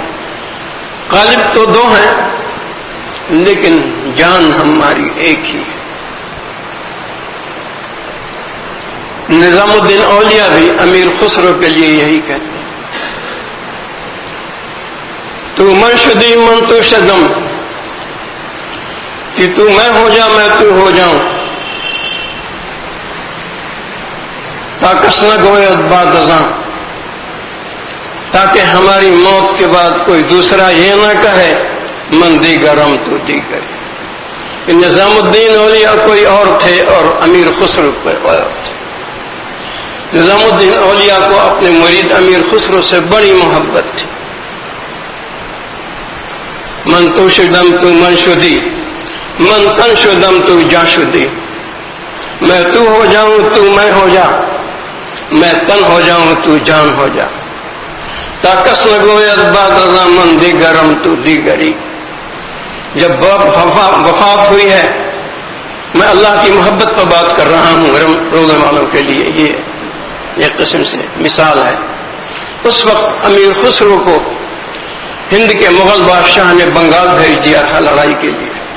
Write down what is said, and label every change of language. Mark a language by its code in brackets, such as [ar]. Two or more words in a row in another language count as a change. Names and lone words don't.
[ur] قالب تو دو ہیں لیکن جان ہماری ایک ہی ہے۔ نظام الدین اولیاء بھی امیر خسرو کے لیے یہی کہتے ہیں، [fa] تو من شدی من تو شدم، [ur] کہ تو میں ہو جا میں تو ہو جاؤں، [fa] تاکس نہ گوید بعد ازاں، [ur] تاکہ ہماری موت کے بعد کوئی دوسرا یہ نہ کہے [fa] من دیگرم تو دیگر۔ [ur] کہ نظام الدین اولیاء کوئی اور تھے اور امیر خسرو کوئی اور تھے۔ نظام الدین اولیاء کو اپنے مرید امیر خسرو سے بڑی محبت تھی۔ [fa] من تو شدم تو من شدی، من تن شدم تو جا شدی، [ur] میں تو ہو جاؤں تو میں ہو جا، میں تن ہو جاؤں تو جان ہو جا، [fa] تاکس نہ گوید بعد ازاں من دیگرم تو دیگری۔ [ur] جب وفات ہوئی ہے، میں اللہ کی محبت پر بات کر رہا ہوں روزے والوں کے لیے، یہ ایک قسم سے مثال ہے۔ اس وقت امیر خسرو کو ہند کے مغل بادشاہ نے بنگال بھیج دیا تھا لڑائی کے لیے۔